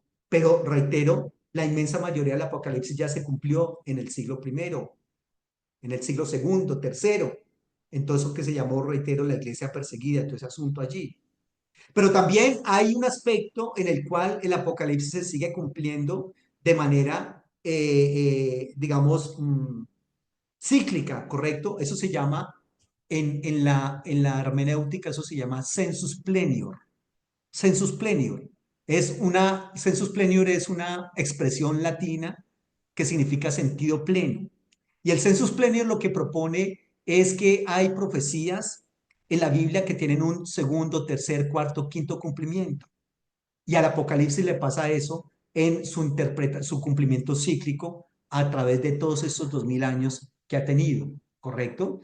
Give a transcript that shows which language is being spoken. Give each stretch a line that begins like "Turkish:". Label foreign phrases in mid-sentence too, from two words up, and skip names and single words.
Spanish: Pero reitero, la inmensa mayoría del Apocalipsis ya se cumplió en el siglo primero, en el siglo segundo, tercero, en todo eso que se llamó, reitero, la iglesia perseguida, todo ese asunto allí. Pero también hay un aspecto en el cual el Apocalipsis se sigue cumpliendo de manera, digamos, cíclica, ¿correcto? Eso se llama, en la hermenéutica, eso se llama
Latin: sensus plenior. Sensus plenior. Sensus plenior
Spanish: es una expresión latina que significa sentido pleno. Y el
Latin: sensus plenior
Spanish: lo que propone es que hay profecías en la Biblia que tienen un segundo, tercer, cuarto, quinto cumplimiento. Y al Apocalipsis le pasa eso en su cumplimiento cíclico a través de todos estos 2000 años que ha tenido, ¿correcto?